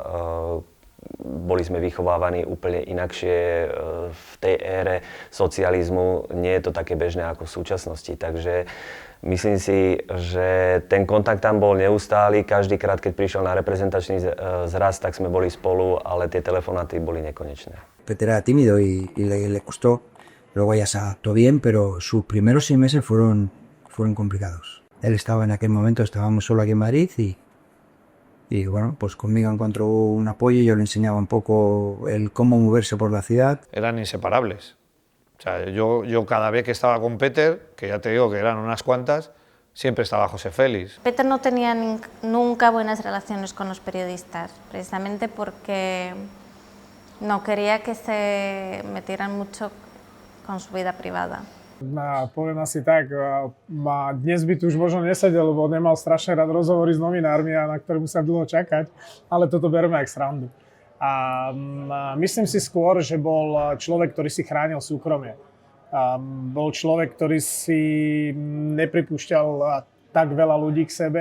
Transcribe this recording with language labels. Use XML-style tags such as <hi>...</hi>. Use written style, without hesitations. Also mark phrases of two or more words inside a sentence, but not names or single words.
<sk>Boli sme vychovávaní úplne inakšie v tej ére socializmu. Nie je to také bežné ako v súčasnosti, takže myslím si, že ten kontakt tam bol neustály. Každýkrát, keď prišiel na reprezentačný zraz, tak sme boli spolu, ale tie telefonáty boli nekonečné.</sk> <es>Peter era tímido y le costó. Luego ya se adaptó bien, pero sus primeros 6 meses fueron complicados. Él estaba en aquel momento, estábamos solo aquí en Madrid y bueno, pues conmigo encontró un apoyo, yo le enseñaba un poco el cómo moverse por la ciudad. Eran inseparables. O sea, yo cada vez que estaba con Peter, que ya te digo que eran unas cuantas, siempre estaba José Félix. Peter no tenía nunca buenas relaciones con los periodistas, precisamente porque no quería que se metieran mucho con su vida privada.</es> <sk>Poviem asi tak, dnes by tu už možno nesedel, lebo nemal strašne rád rozhovory s novinármi, a na ktoré musel dlho čakať, ale toto bereme jak srandu. A myslím si skôr, že bol človek, ktorý si chránil súkromie. Bol človek, ktorý si nepripúšťal tak veľa ľudí k sebe.</sk>